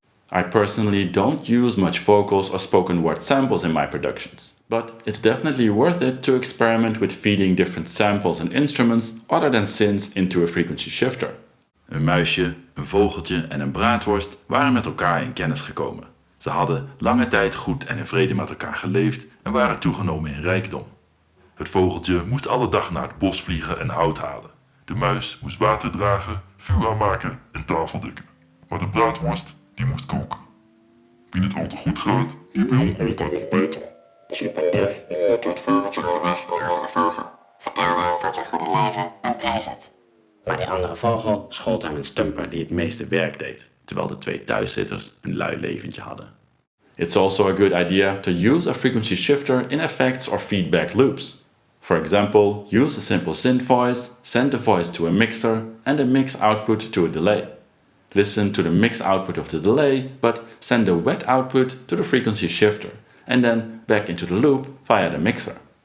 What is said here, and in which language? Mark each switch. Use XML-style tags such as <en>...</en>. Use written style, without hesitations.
<en>I personally don't use much vocals or spoken word samples in my productions, but it's definitely worth it to experiment with feeding different samples and instruments other than synths into a frequency shifter.</en> <nl>Een muisje, een vogeltje en een braadworst waren met elkaar in kennis gekomen. Ze hadden lange tijd goed en in vrede met elkaar geleefd en waren toegenomen in rijkdom. Het vogeltje moest alle dag naar het bos vliegen en hout halen. De muis moest water dragen, vuur aanmaken en tafel dekken. Maar de braadworst, die moest koken. Wie het al te goed gaat, die wil altijd nog beter. Dus op een dag ontmoette het vogeltje onderweg een andere vogel. Vertelde hem van zijn goede leven en prijs het. Maar die andere vogel schold hem een stumper die het meeste werk deed, terwijl de twee thuiszitters een lui leventje hadden.</nl> <en>It's also a good idea to use a frequency shifter in effects or feedback loops. For example, use a simple synth voice, send the voice to a mixer and the mix output to a delay. Listen to the mix output of the delay, but send the wet output to the frequency shifter and then back into the loop via the mixer.</en>